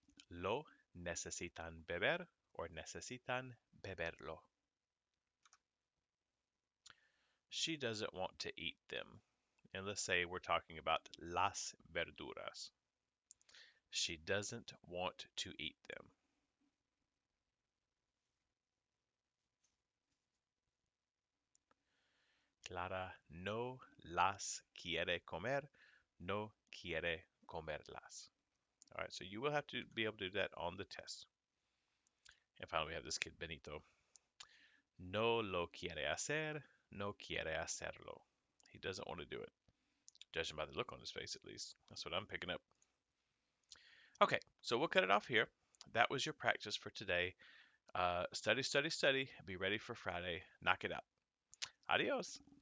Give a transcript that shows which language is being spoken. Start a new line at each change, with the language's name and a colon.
Spanish: Lo necesitan beber or necesitan beberlo.
English: She doesn't want to eat them. And let's say we're talking about las verduras. She doesn't want to eat them.
Spanish: Clara no las quiere comer, no quiere comerlas.
English: All right, so you will have to be able to do that on the test. And finally, we have this kid, Benito.
Spanish: No lo quiere hacer, no quiere hacerlo.
English: He doesn't want to do it. Judging by the look on his face, at least. That's what I'm picking up. Okay, so we'll cut it off here. That was your practice for today. Study, study, study. Be ready for Friday. Knock it out. Adios.